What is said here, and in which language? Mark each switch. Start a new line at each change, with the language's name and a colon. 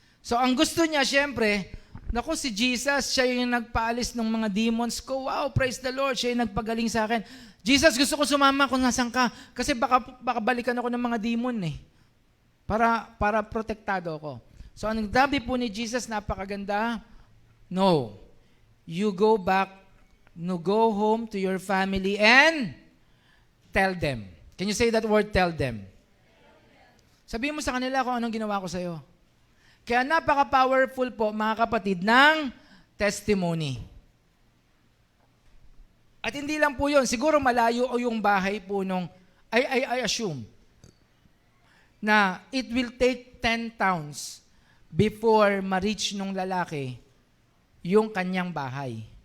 Filipino: So, ang gusto niya, syempre, naku, si Jesus, siya yung nagpaalis ng mga demons ko.
English: Wow, praise the Lord,
Filipino: siya yung nagpagaling sa akin. Jesus, gusto ko sumama kung nasan ka. Kasi baka balikan ako ng mga demon para protektado ako. So, ang dabi po ni Jesus, napakaganda. No.
English: You go back, go home to your family and tell them. Can you say that word, tell them?
Filipino: Sabihin mo sa kanila kung anong ginawa ko sa'yo. Kaya napaka-powerful po, mga kapatid, ng testimony. At hindi lang po yun, siguro malayo o yung bahay po nung, I assume, na
English: it will take 10 towns
Filipino: before ma-reach nung lalaki yung kanyang bahay.